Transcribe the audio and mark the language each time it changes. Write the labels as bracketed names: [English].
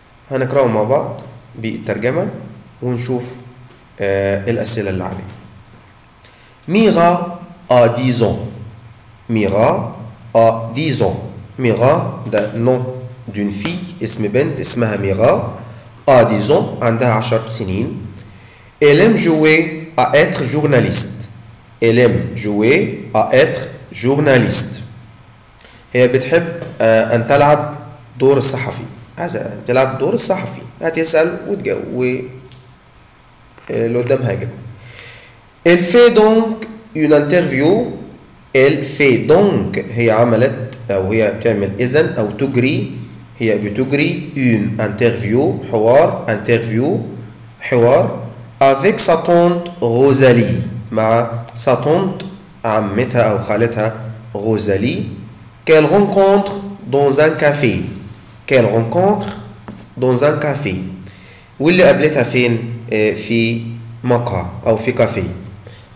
[Arabic] هنقرأه مع بعض بالترجمة ونشوف الأسئلة اللي عليه. [French] Mira a 10 ans. Mira a 10 ans. [Arabic] Mira ده [French] nom d'une fille [Arabic] اسم بنت اسمها ميرا [French] a 10 ans [Arabic] عندها 10 سنين. [French] Elle aime jouer à être journaliste. Elle aime jouer à être journaliste. [Arabic] هي بتحب أن تلعب دور الصحفي. عايزة تلعب دور الصحفي، هتسأل وتجاوب اللي قدامها كده. [French] Elle fait donc une interview. Elle fait donc [Arabic] هي عملت أو هي تعمل إذن أو تجري، هي بتجري [French] une interview حوار avec sa tante Rosalie مع sa tante [Arabic] عمتها أو خالتها [French] Rosalie qu'elle rencontre dans un café. qu'elle rencontre dans un café [Arabic] واللي قابلتها فين؟ في مقهى أو في كافيه.